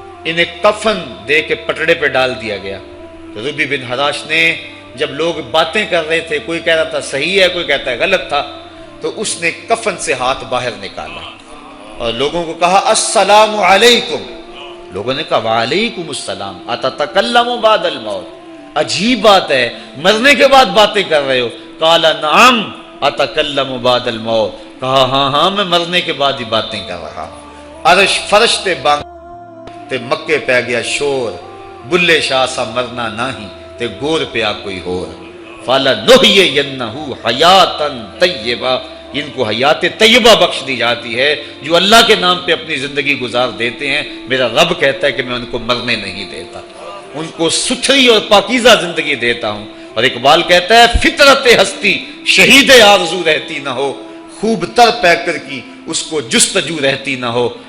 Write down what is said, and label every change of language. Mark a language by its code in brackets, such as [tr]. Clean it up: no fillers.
[ur] انہیں کفن دے کے پٹڑے پہ ڈال دیا گیا. تو ربیع بن حراش نے جب لوگ باتیں کر رہے تھے، کوئی کہہ رہا تھا صحیح ہے کوئی کہتا ہے غلط تھا، تو اس نے کفن سے ہاتھ باہر نکالا اور لوگوں کو کہا السلام علیکم. لوگوں نے کہا [ar] وعلیکم السلام اتتکلم بعد الموت. [ur] عجیب بات ہے، مرنے کے بعد باتیں کر رہے ہو. [ar] قال نعم اتکلم بعد الموت. [ur] کہا ہاں میں مرنے کے بعد ہی باتیں کر رہا. [pa] عرش فرشتے بانگ تے مکے پہ گیا شور، بلے شاہ سا مرنا نہیں تے گور پیا کوئی ہور. [ar] فَلَنُحْيِيَنَّهُ حَيَاتًا طَيِّبَةً، [ur] ان کو حیات طیبہ بخش دی جاتی ہے جو اللہ کے نام پہ اپنی زندگی گزار دیتے ہیں. میرا رب کہتا ہے کہ میں ان کو مرنے نہیں دیتا، ان کو ستھری اور پاکیزہ زندگی دیتا ہوں. اور اقبال کہتا ہے فطرت ہستی شہید آرزو رہتی نہ ہو، خوب تر پیکر کی اس کو جستجو رہتی نہ ہو.